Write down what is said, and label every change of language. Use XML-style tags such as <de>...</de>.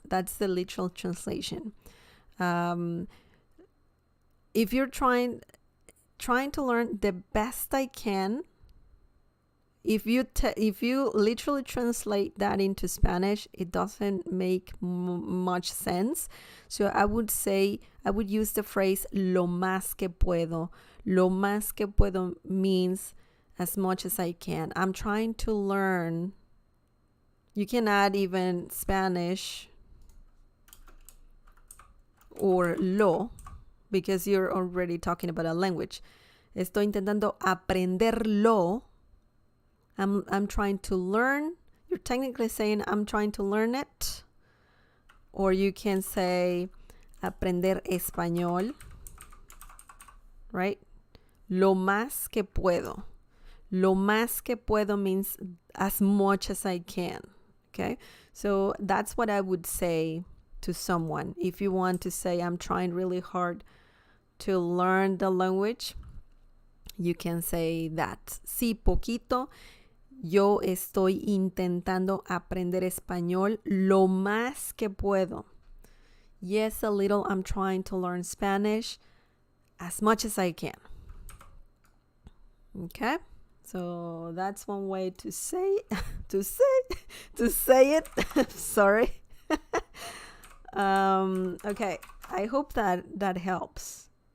<en>That's the literal translation. If you're trying to learn the best I can, if you literally translate that into Spanish, it doesn't make much sense. So I would use the phrase</en> <es>lo más que puedo. Lo más que puedo</es> <en>means as much as I can. I'm trying to learn. You can add even Spanish or lo, because you're already talking about a language.</en> <es>Estoy intentando aprenderlo.</es> <en>I'm trying to learn. You're technically saying I'm trying to learn it. Or you can say</en> <es>aprender español.</es> <en>Right?</en> <es>Lo más que puedo. Lo más que puedo</es> <en>means as much as I can. Okay? So that's what I would say to someone. If you want to say I'm trying really hard to learn the language, you can say that.</en> <es>Sí poquito. Yo estoy intentando aprender español lo más que puedo.</es> <en>Yes, a little. I'm trying to learn Spanish as much as I can. Okay? So that's one way to say it. Sorry. Okay. I hope that helps.</en>